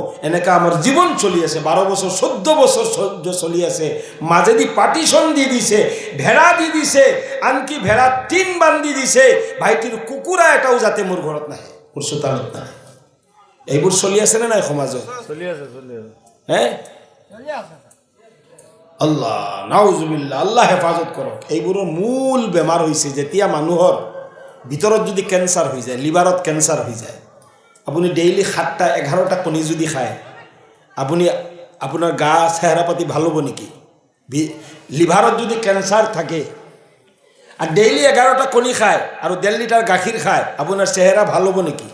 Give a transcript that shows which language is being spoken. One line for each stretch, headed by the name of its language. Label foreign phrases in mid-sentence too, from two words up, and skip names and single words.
Assamese: এনেকা আমাৰ জীৱন চলি আছে। 12 বছৰ 14 বছৰ চলি আছে। মাজেদি পাৰ্টিশ্যন দি দিছে, ভেড়া দি দিছে, আনকি ভেড়া 3 বান্ধি দিছে, ভাইটিৰ কুকুৰা এটাও যাতে মোৰ ঘৰত নাহে, মোৰ চোতালত নাহে। এইবোৰ চলি আছে নে নাই সমাজত? চলি আছে হে আল্লাহ নাউজুবিল্লাহ, আল্লাহ হেফাজত কৰক। এইবোৰৰ মূল বেমাৰ হৈছে যেতিয়া মানুহৰ ভিতৰত যদি কেঞ্চাৰ হৈ যায়, লিভাৰত কেঞ্চাৰ হৈ যায়। আপুনি ডেইলি 7টা 11টা কণী যদি খায়, আপোনাৰ গা চেহেৰা পাতি ভাল হ'ব নেকি? লিভাৰত যদি কেঞ্চাৰ থাকে আৰু ডেইলি 11টা কণী খায় আৰু 1.5 লিটাৰ গাখীৰ খায়, আপোনাৰ চেহেৰা ভাল হ'ব নেকি?